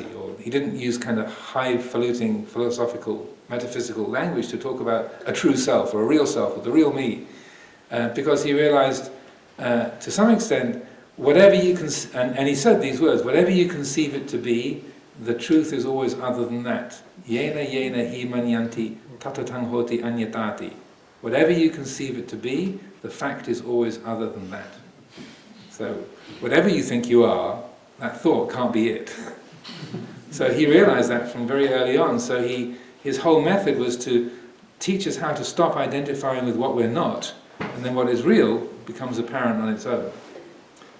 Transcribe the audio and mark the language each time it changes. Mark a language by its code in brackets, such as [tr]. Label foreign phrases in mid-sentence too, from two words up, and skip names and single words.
[en] Or he didn't use kind of highfalutin philosophical, metaphysical language to talk about a true self or a real self or the real me, because he realized to some extent whatever you and he said these words: whatever you conceive it to be, the truth is always other than that. [sa] येन हि मन्यन्ति ततततं होति अन्यतति. [en] Whatever you conceive it to be, the fact is always other than that. So, whatever you think you are, that thought can't be it. So he realized that from very early on. So his whole method was to teach us how to stop identifying with what we're not, and then what is real becomes apparent on its own.